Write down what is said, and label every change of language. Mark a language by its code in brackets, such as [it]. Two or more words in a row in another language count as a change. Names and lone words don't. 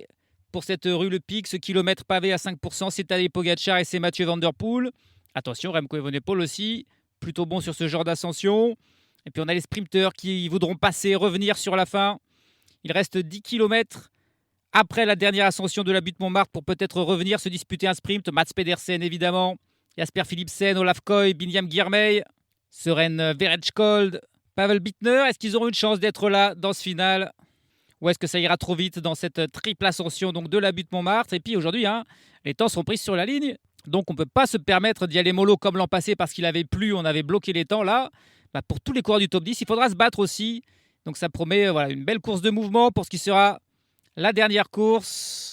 [fr] Pour cette rue Le Pic, ce kilomètre pavé à 5%, c'est Tadej Pogacar et c'est Mathieu Van Der Poel. Attention, Remco Evenepoel aussi, plutôt bon sur ce genre d'ascension. Et puis, on a les sprinteurs qui voudront passer, revenir sur la fin. Il reste 10 km après la dernière ascension de la butte Montmartre pour peut-être revenir se disputer un sprint. Mats Pedersen, évidemment. Jasper Philipsen, Olaf Koy, Binyam Girmay, Søren Verheygen, Pavel Bittner. Est-ce qu'ils auront une chance d'être là dans ce final? Ou est-ce que ça ira trop vite dans cette triple ascension donc, de la butte Montmartre? Et puis aujourd'hui, les temps sont pris sur la ligne. Donc on ne peut pas se permettre d'y aller mollo comme l'an passé parce qu'il avait plu, on avait bloqué les temps. Là, pour tous les coureurs du top 10, il faudra se battre aussi. Donc ça promet une belle course de mouvement pour ce qui sera la dernière course.